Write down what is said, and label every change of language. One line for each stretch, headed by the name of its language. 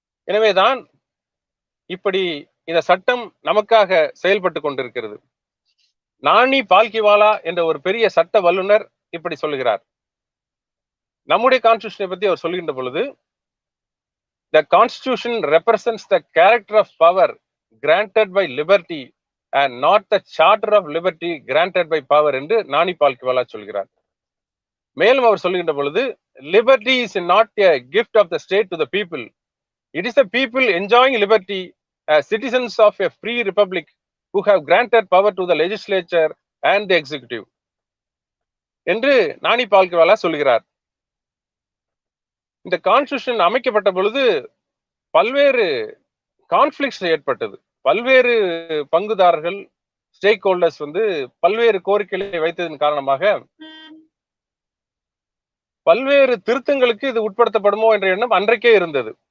Tamil: எனவேதான் இப்படி இந்த சட்டம் நமக்காக செயல்பட்டு கொண்டிருக்கிறது. நானி பால்கிவாலா என்ற ஒரு பெரிய சட்ட வல்லுநர் இப்படி சொல்லுகிறார். நம்முடைய கான்ஸ்டிடியூஷனை பத்தி அவர் சொல்கின்ற பொழுது,
English: the constitution represents the character of power granted by liberty and not the charter of liberty granted by power
Tamil: என்று நானி பால்கிவாலா சொல்கிறார். மேலும் அவர் சொல்கின்ற பொழுது,
English: liberty is not a gift of the state to the people. It is the people enjoying liberty as citizens of a free republic who have granted power to the legislature and the executive
Tamil: என்று நானி பால்கிவாலா சொல்கிறார். இந்த constitution அமைக்கப்பட்ட பொழுது பல்வேறு கான்ஃபிளிக்ட்ஸ் ஏற்பட்டது. பல்வேறு பங்குதாரர்கள், stack holders பல்வேறு கோரிக்கைகளை வைத்ததன் காரணமாக பல்வேறு திருத்தங்களுக்கு இது உட்படுத்தப்படுமோ என்ற எண்ணம் அன்றைக்கே இருந்தது.